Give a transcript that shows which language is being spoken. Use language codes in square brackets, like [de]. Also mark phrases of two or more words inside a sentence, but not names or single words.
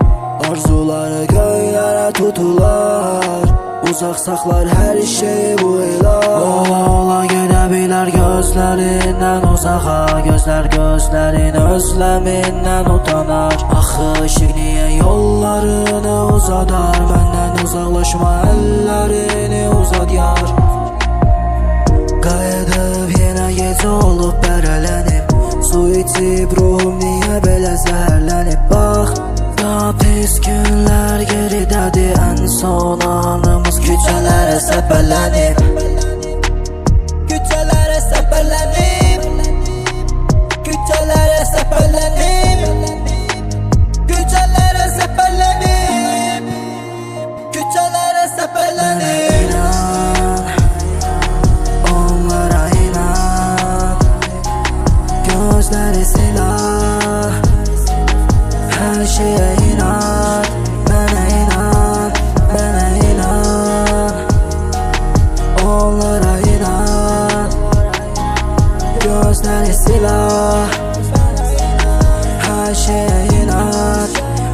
[tr] Arzuları göğlere tutular, uzak saklar her şeyi bu ilah. Ola ola gidebilir gözlerinden uzağa, gözler gözlerin özleminden utanar. Axı ışık niye yollarını uzadar, benden uzaklaşma ellerini uzat yar. [az] Qayıdıb yenə gecə olub bərələnib, su içib ruhum niyə belə zəhərlənib. Bax, daha pis günlər geridədir, ən son anımız küçələrə səpələnib. Küçələrə səpələnib, küçələrə səpələnib, küçələrə səpələnib, küçələrə səpələnib. [tr] Onlara inan, gözləri silah, her şeye inan, bana inan, bana inan. Onlara inan, gözleri silah, her şeye inan.